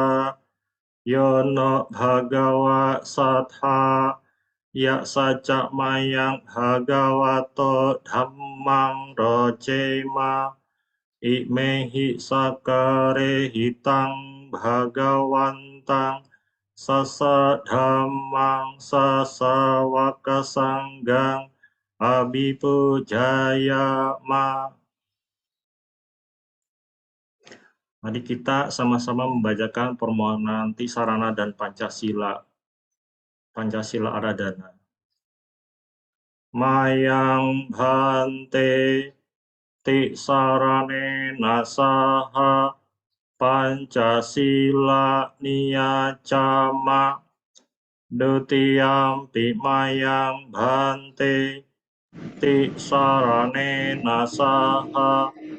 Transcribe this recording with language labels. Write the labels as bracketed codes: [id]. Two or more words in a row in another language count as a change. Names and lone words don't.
[pi] Yono Bhagawa Satha Ya Saca Mayang Bhagavato Dhammang Rojema Imehi Sakare Hitang Bhagawantang Sasa Dhammang Sasa Wakasanggang Abhipujayama. [id] Mari kita sama-sama membacakan permohonan Tisarana dan Pancasila. [pi] Pancasila Aradhana. Mayang Bhante Tisarane Nasaha Pancasila Niyacama Dutiyampi Mayang Bhante Tisarane Nasaha